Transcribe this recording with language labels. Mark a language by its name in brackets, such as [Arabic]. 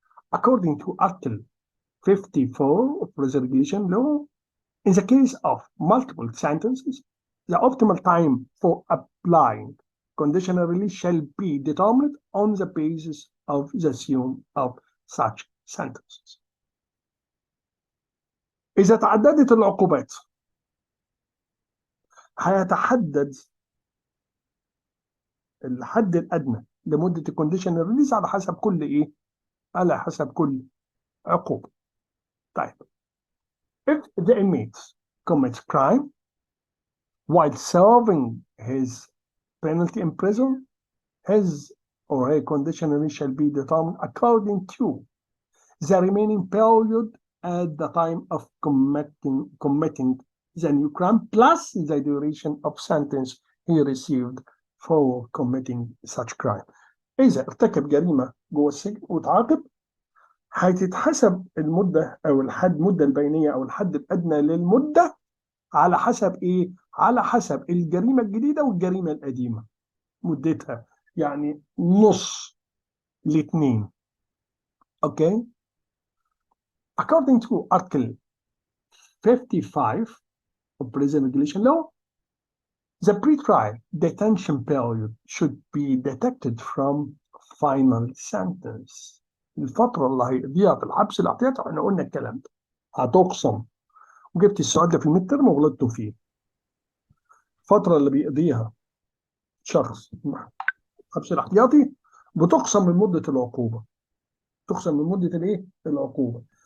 [English] According to Article 54 of Prison Regulation Law, in the case of multiple sentences, the optimal time for applying conditional release shall be determined on the basis of the sum of such sentences. [Arabic] إذا تعددت العقوبات هيتحدد الحد الأدنى لمدة الكونديشنال ريليز على حسب كل إيه؟ على حسب كل عقوبة. [English] طيب if the inmate commits crime while serving his penalty in prison, his or her conditional release shall be determined according to the remaining period at the time of committing the new crime plus the duration of sentence he received for committing such crime. [Arabic] إذا ارتكب جريمة جوه السجن وتعاقب هتتحسب المدة أو المدة البينية أو الحد الأدنى للمدة على حسب إيه؟ على حسب الجريمة الجديدة والجريمة القديمة مدتها، يعني نص الاثنين. [English] Okay? According to Article 55 of Prison Regulation Law, the pre-trial detention period should be deducted from final sentence. [Arabic] الفترة اللي هيقضيها في الحبس الاحتياطي احنا قلنا الكلام ده هتقسم، وجبت السؤال ده في الميد ترم وغلطت فيه. الفترة اللي بيقضيها شخص الحبس الاحتياطي بتقسم من مدة العقوبة، تقسم من مدة الايه؟ العقوبة.